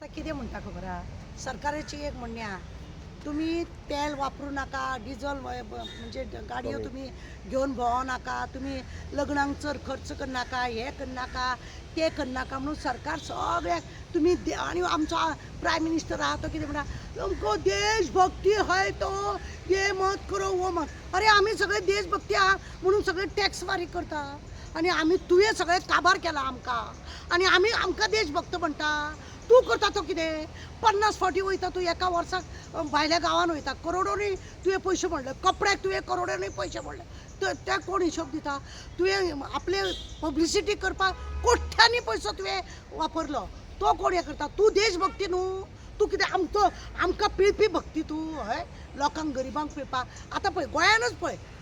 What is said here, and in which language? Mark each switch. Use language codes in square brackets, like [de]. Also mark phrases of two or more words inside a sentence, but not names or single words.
[kok] आता किती म्हणता खबर हा सरकारची एक म्हणणे हा तुम्ही तेल वापरू नका डिझेल म्हणजे गाडयो तुम्ही घेऊन भोवू नका तुम्ही लग्नांक चड खर्च कर नाका हे कर नाका ते कर नाका म्हणून सरकार सगळ्याक तुम्ही आणि आमचा [en] prime minister [kok] आहा तो कितें म्हणा [hi] तुमको देशभक्ती है तो ये मत करो वो मत [kok] अरे आम्ही सगळे देशभक्ती आहा म्हणून सगळे टॅक्स फारीक करता आणि आम्ही तुवें सगळे काबार केला आमकां आणि आम्ही आमकां देशभक्त म्हणटा तू करता तो कितें 50 फावटी वयता तू एका वर्साक भायल्या गांवांत वयता करोडोनी तुवें पयशे मोडले कपड्याक तुवें करोडांनी पयशे मोडले तर ते कोण हिशोब दिता तुवें आपले पब्लिसिटी करपाक कोट्यांनी पयसो तुवें वापरलो तो कोण हें करता तू देशभक्ती न्हू तू कितें आमकां पिळपी भक्ती तू हय लोकांक गरिबांक पिळपाक आतां पळय गोंयानूच पळय